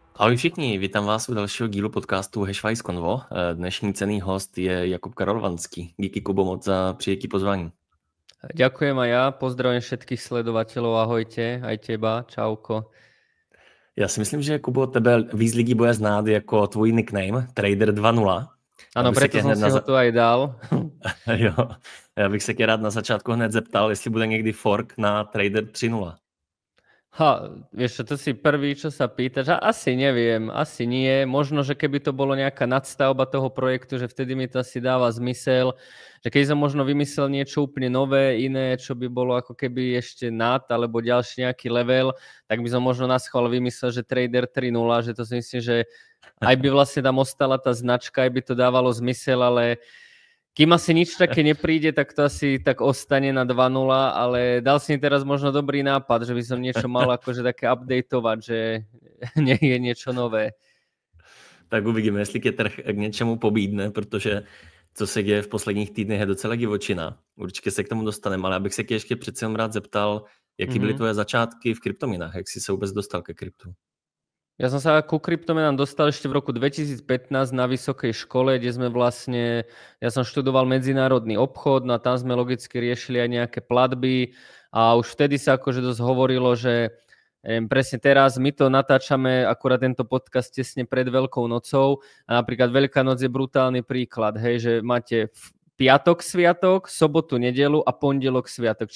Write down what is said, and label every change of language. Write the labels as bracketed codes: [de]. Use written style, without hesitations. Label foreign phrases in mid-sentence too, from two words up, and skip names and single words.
[cs] Ahoj všichni, vítám vás u dalšího dílu podcastu Hashwise Convo. Dnešní cenný host je Jakub Karolvanský. Díky, Kubo, moc za přijetí pozvání. [sk] Ďakujem aj ja, pozdravím všetkých sledovateľov, ahojte, aj teba, čauko. [cs] Já si myslím, že Kubo, tebe víc lidí bude znát jako tvůj nickname, Trader 2.0. [sk] Áno, preto som si ho tu aj dal. [cs] Jo, já bych se tě rád na začátku hned zeptal, jestli bude někdy fork na Trader 3.0. [sk] Vieš čo, to si prvý, čo sa pýtaš. Asi neviem, asi nie. Možno, že keby to bolo nejaká nadstavba toho projektu, že vtedy mi to asi dáva zmysel. Že keď som možno vymyslel niečo úplne nové, iné, čo by bolo ako keby ešte nad, alebo ďalší nejaký level, tak by som možno na schvál vymyslel, že Trader 3.0, že to si myslím, že aj by vlastne tam ostala tá značka, aj by to dávalo zmysel, ale kým asi nič také nepríde, tak to asi tak ostane na 2.0, ale dal si mi teraz možno dobrý nápad, že by som niečo mal akože také updateovať, že nie je niečo nové. [cs] Tak uvidíme, jestli tě trh k něčemu pobídne, protože co se děje v posledních týdnech je docela divočina. Určitě se k tomu dostaneme, ale abych se tě ještě přece jen rád zeptal, jaký byly tvoje začátky v kryptominách, jak jsi se vůbec dostal ke kryptu? [sk] Ja som sa ku kryptomenám dostal ešte v roku 2015 na vysokej škole, kde sme vlastne, ja som študoval medzinárodný obchod, no a tam sme logicky riešili aj nejaké platby a už vtedy sa akože dosť hovorilo, že presne teraz my to natáčame akurát tento podcast tesne pred Veľkou nocou a napríklad Veľká noc je brutálny príklad, hej, že máte piatok sviatok, sobotu, nedelu a pondelok sviatok.